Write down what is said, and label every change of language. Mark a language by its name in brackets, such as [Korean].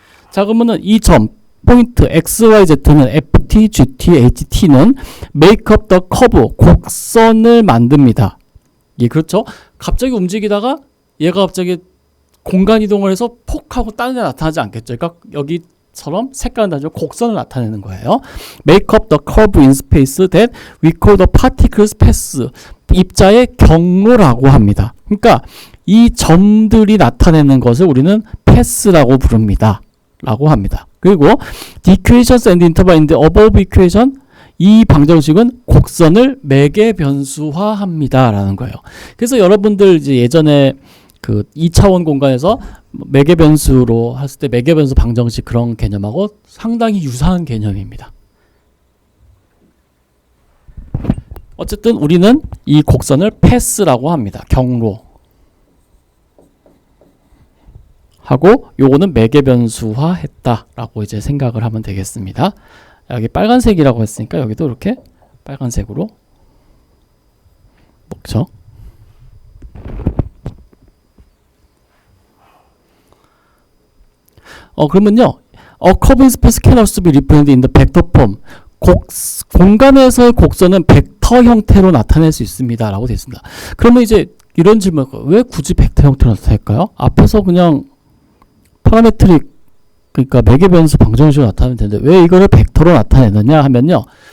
[Korean] 자, 그러면은 이 점 포인트 XYZ는 FT, GT, HT는 [English] make up the curve, [Korean] 곡선을 만듭니다. 예, 그렇죠. 갑자기 움직이다가 얘가 갑자기 공간 이동을 해서 폭 하고 다른 데 나타나지 않겠죠. 그러니까 여기처럼 색깔은 다르지만 곡선을 나타내는 거예요. [English] make up the curve in space that we call the particles path. [Korean] 입자의 경로라고 합니다. 그러니까 이 점들이 나타내는 것을 우리는 path라고 부릅니다. 라고 합니다. [English] 그리고 the equations and interval in the above equation, [Korean] 이 방정식은 곡선을 매개 변수화합니다. 라는 거예요. 그래서 여러분들 이제 예전에 그 2차원 공간에서 매개 변수로 했을 때 매개 변수 방정식 그런 개념하고 상당히 유사한 개념입니다. 어쨌든 우리는 이 곡선을 패스라고 합니다. 경로. 하고 요거는 매개 변수화 했다라고 이제 생각을 하면 되겠습니다. 여기 빨간색이라고 했으니까 여기도 이렇게 빨간색으로 먹죠. 그러면요. [English] A curve in space can also be represented in the vector form. [Korean] 공간에서의 곡선은 벡터 형태로 나타낼 수 있습니다. 라고 되어 있습니다. 그러면 이제 이런 질문, 왜 굳이 벡터 형태로 나타낼까요? 앞에서 그냥 파라메트릭, 그러니까 매개 변수 방정식으로 나타내면 되는데 왜 이거를 벡터로 나타내느냐 하면요.